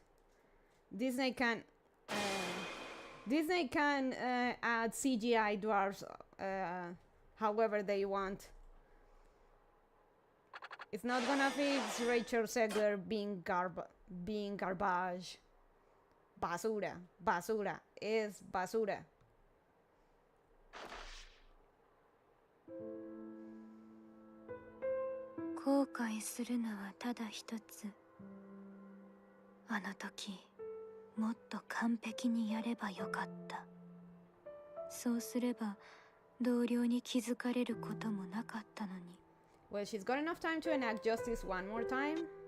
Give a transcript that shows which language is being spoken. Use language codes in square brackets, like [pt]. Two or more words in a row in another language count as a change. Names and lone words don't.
[en] Disney can add CGI dwarves however they want. It's not gonna fix Rachel Zegler being garbage. Basura. Basura is basura. [ja] 後悔するのはただ一つ。あの時もっと完璧にやればよかった。そうすれば同僚に気づかれることもなかったのに。 [en] Well, she's got enough time to enact justice one more time.